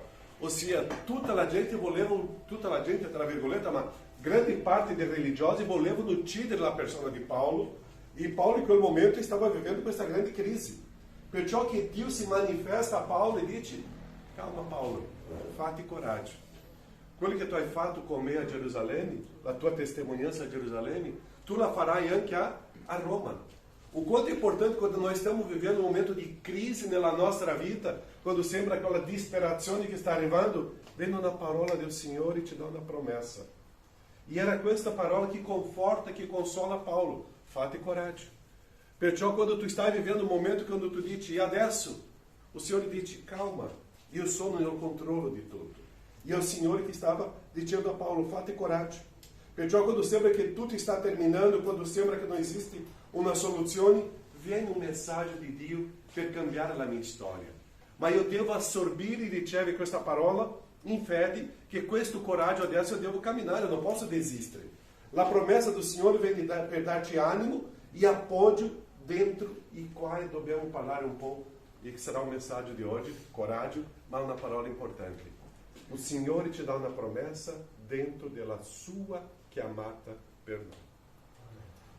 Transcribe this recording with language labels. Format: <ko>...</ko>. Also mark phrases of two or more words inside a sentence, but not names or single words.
<it>Ossia, tutta la gente, tra virgolette, ma grande parte dei religiosi volevano uccidere la persona di Paolo, e Paolo in quel momento stava vivendo questa grande crisi. Perciò che Dio si manifesta a Paolo e dice: calma Paolo, fate coraggio. Quello che tu hai fatto con me a Gerusalemme, la tua testimonianza a Gerusalemme, tu la farai anche a Roma.</it> <pt>O quanto é importante quando nós estamos vivendo um momento de crise na nossa vida, quando sembra aquela</pt> <it>disperazione che sta arrivando,</it> <pt>vem na parola do Senhor e te dá uma promessa. E era</pt> <it>questa parola</it> <pt>que conforta, que consola Paulo:</pt> <it>fate coraggio. Perciò quando tu stai vivendo</it> <pt>um momento</pt> <it>quando tu dici: e adesso?</it> <pt>O Senhor</pt> <it>dice: calma, io sono nel controllo di tutto.</it> <pt>E é o Senhor que estava dizendo a Paulo:</pt> <it>fate coraggio. Perciò quando sembra che tutto sta terminando, quando sembra che non esiste una soluzione, viene un messaggio di Dio per cambiare la mia storia. Ma io devo assorbire e ricevere questa parola in fede, che questo coraggio adesso io devo camminare,</it> <pt>eu não posso desistere.</pt> <it>La promessa</it> <pt>do Senhor vem</pt> <it>per darti animo e appoggio dentro il quale dobbiamo parlare un po', e che sarà un messaggio di oggi: coraggio, ma una parola importante. O Signore ti dà una promessa dentro della sua chiamata per noi.</it>